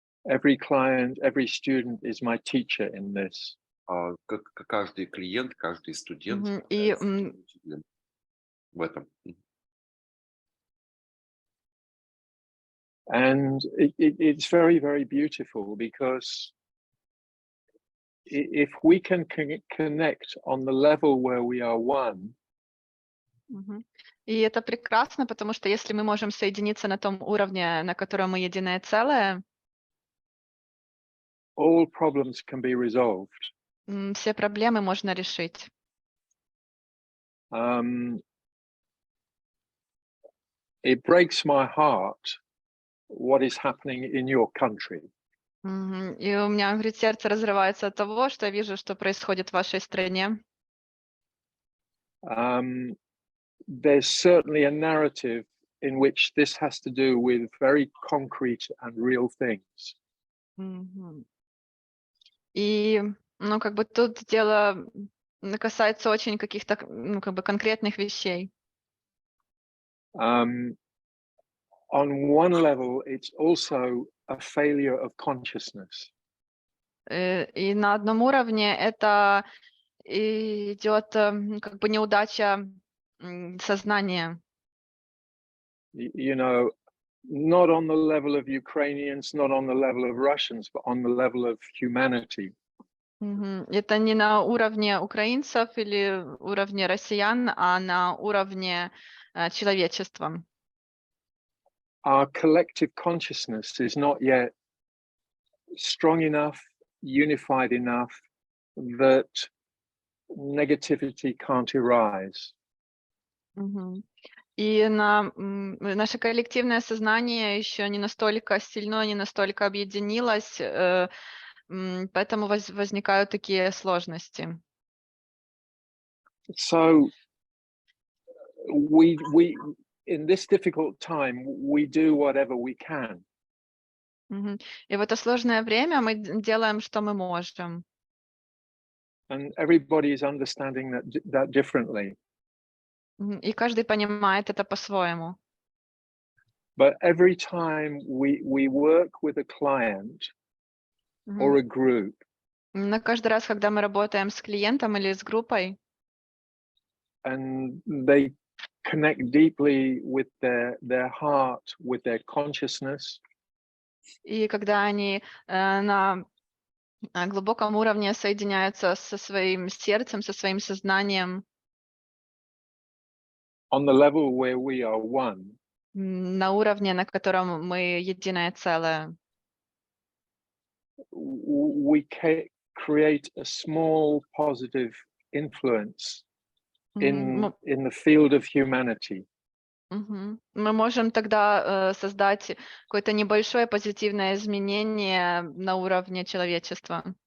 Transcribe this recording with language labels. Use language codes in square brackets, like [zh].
[en] Every client, every student is my teacher in this. [ru] Как каждый клиент, каждый студент Мгм. И является моим учителем в этом. [en] And it's very, very beautiful because if we can connect on the level where we are one, Мгм. [ru] И это прекрасно, потому что если мы можем соединиться на том уровне, на котором мы единое целое, [en] all problems can be resolved. [ru] все проблемы можно решить. [en] It breaks my heart what is happening in your country. Мгм. [ru] И у меня, говорит, сердце разрывается от того, что я вижу, что происходит в вашей стране. [en] There's certainly a narrative in which this has to do with very concrete and real things. Мгм. [ru] И, ну, как бы тут дело касается очень каких-то, ну, как бы конкретных вещей. [en] On one level, it's also a failure of consciousness. [ru] И на одном уровне это идет как бы неудача сознания. [en] You know, not on the level of Ukrainians, not on the level of Russians, but on the level of humanity. Мгм. [ru] Это не на уровне украинцев или уровне россиян, а на уровне человечества. [en] Our collective consciousness is not yet strong enough, unified enough that negativity can't arise. Мгм. [ru] И наше коллективное сознание еще не настолько сильно, не настолько объединилось, поэтому возникают такие сложности. [en] So we in this difficult time we do whatever we can. Мгм. [ru] И в это сложное время мы делаем, что мы можем. [en] And everybody is understanding that differently. [ru] И каждый понимает это по-своему. [en] But every time we work with a client or a group, [ru] Но каждый раз, когда мы работаем с клиентом или с группой, [en] and they connect deeply with their heart, with their consciousness, [ru] и когда они на глубоком уровне соединяются со своим сердцем, со своим сознанием, [en] on the level where we are one, [ru] на уровне, на котором мы единое целое, [en] we create a small positive influence in the field of humanity. [ru] Мы можем тогда создать какое-то небольшое позитивное изменение на уровне человечества.